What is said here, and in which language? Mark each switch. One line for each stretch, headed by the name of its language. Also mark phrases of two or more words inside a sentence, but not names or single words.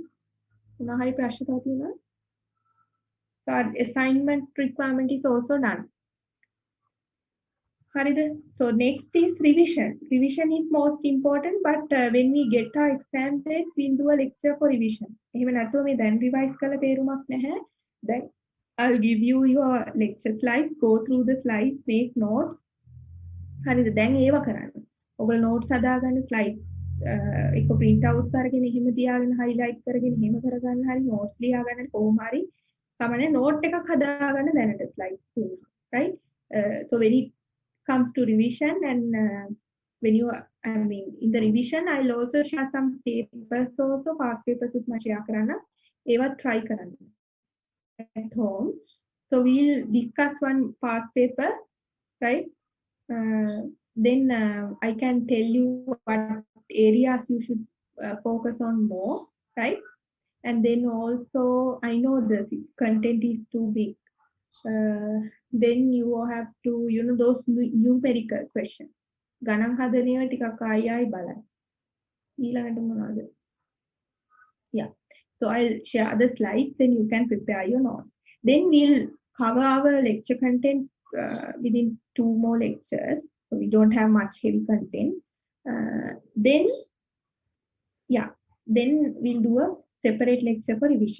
English: Nahari Prashadhatina? So our assignment requirement is also done. Harida. So next is revision. Revision is most important, but when we get our exam dates, we'll do a lecture for revision.
Sinhala: Even නැතුව මේ දැන් revise කරලා තේරුමක් නැහැ.
English: Then I'll give you your lecture slides, go through the slides, make notes.
Sinhala: හරිද? දැන් ඒව කරන්න. ඔයගොල්ලෝ notes හදාගන්න slides එක
English: print outs
Sinhala: අරගෙන එහෙම තියාගෙන highlight කරගෙන එහෙම කරගන්න හරි notes ලියාගන්න කොහොම හරි තමයි note එකක් හදාගන්න දැනට slides තුන.
English: Right? So when it comes to revision and when you in the revision I'll also share some papers also past papers with my
Sinhala: share කරන්න ඒවත්
English: try කරන්න at home. So we'll discuss one past paper, right? Then I can tell you what areas you should focus on more, right? And then also I know the content is too big. Then you have to, those numerical questions.
Sinhala: ගණන් හදන ඒවා ටිකක් ආයෙ බලන්න. ඊළඟට මොනවද?
English: Yeah. So I'll share the slides, then you can prepare your notes. Then we'll cover our lecture content within 2 more lectures. So we don't have much heavy content. Then we'll do a separate lecture for revision.